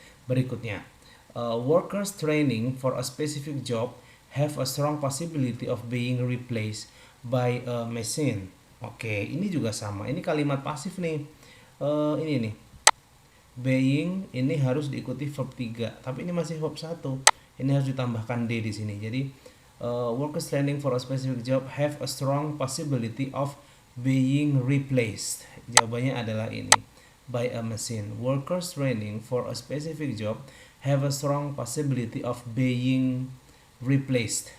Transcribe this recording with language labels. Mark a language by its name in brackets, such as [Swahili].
[Indonesian] Berikutnya, [English] workers training for a specific job have a strong possibility of being replaced by a machine. [Indonesian] Oke, ini juga sama. Ini kalimat pasif nih. Ini nih. Being ini harus diikuti verb 3, tapi ini masih verb 1. Ini harus ditambahkan D di sini. Jadi [English] workers training for a specific job have a strong possibility of being replaced. [Indonesian] Jawabannya adalah ini. [English] By a machine. Workers training for a specific job have a strong possibility of being replaced.